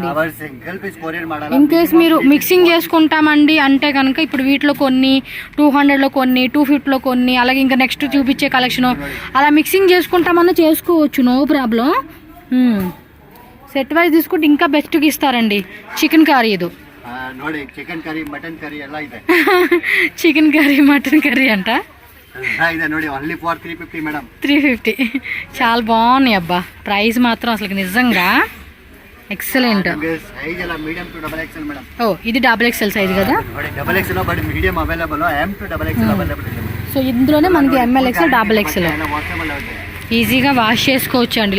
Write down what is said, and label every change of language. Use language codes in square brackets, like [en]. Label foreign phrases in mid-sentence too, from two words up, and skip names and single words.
[en] in case [te] మీరు మిక్సింగ్ చేసుకుంటామండి అంటే కనుక ఇప్పుడు వీటిలో కొన్ని 200లో కొన్ని 250లో కొన్ని, అలాగే ఇంకా నెక్స్ట్ చూపించే కలెక్షన్ అలా మిక్సింగ్ చేసుకుంటామన్నా చేసుకోవచ్చు, [en] no problem. set wise [te] తీసుకుంటే ఇంకా బెస్ట్గా ఇస్తారండి. [en] chicken curry [te] ఇది [kn] ನೋಡಿ [en] chicken curry mutton curry [kn] ಎಲ್ಲ ಇದೆ. [en] chicken curry mutton curry [te] అంట [kn] ಇದೆ ನೋಡಿ [en] only for 350 madam. [te] 350 చాలా బాగున్నాయి అబ్బా. ప్రైస్ మాత్రం అసలు నిజంగా ఎక్సలెంట్. [en] సైజ్ ಎಲ್ಲ medium to double XL madam. [te] ఓ ఇది [en] double XL size [te] కదా. [en] ನೋಡಿ double XL but medium available, M to double XL available ಇದೆ. [te] సో ఇందులోనే మనకి [en] ML XL double XL [te] ఈజీగా వాష్ చేసుకోవచ్చు అండి.